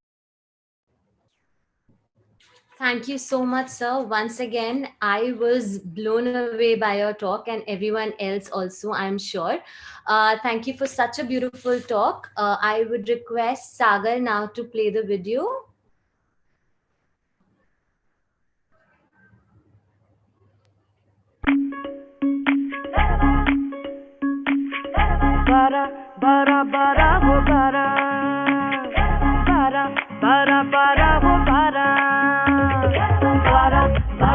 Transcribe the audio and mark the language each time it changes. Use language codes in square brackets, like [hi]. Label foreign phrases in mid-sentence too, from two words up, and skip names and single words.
[en] Thank you so much, sir. Once again, I was blown away by your talk, and everyone else also, I'm sure. Thank you for such a beautiful talk. I would request Sagar now to play the video. [hi] Bara, bara, bara, ho bara. Bara, bara, bara, ho bara. Bara,